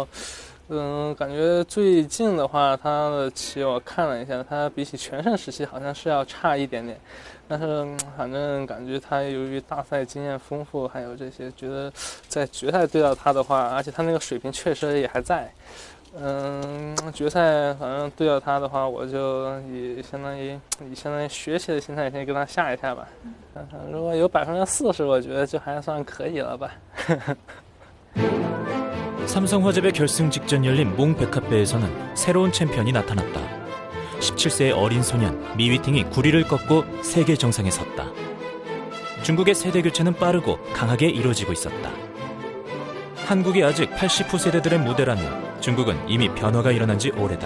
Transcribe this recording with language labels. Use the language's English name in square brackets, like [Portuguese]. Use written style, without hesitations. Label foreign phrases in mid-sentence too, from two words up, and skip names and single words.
[Chinese] 感觉最近的话，他的棋我看了一下，他比起全盛时期好像是要差一点点，但是反正感觉他由于大赛经验丰富，还有这些，觉得在决赛对到他的话，而且他那个水平确实也还在，决赛反正对到他的话，我就以相当于学习的心态先跟他下一下吧，如果有40%，我觉得就还算可以了吧。 [Korean] 삼성화재배 결승 직전 열린 몽백합배에서는 새로운 챔피언이 나타났다. 17세의 어린 소년 미위팅이 구리를 꺾고 세계 정상에 섰다. 중국의 세대 교체는 빠르고 강하게 이루어지고 있었다. 한국이 아직 80후 세대들의 무대라면 중국은 이미 변화가 일어난 지 오래다.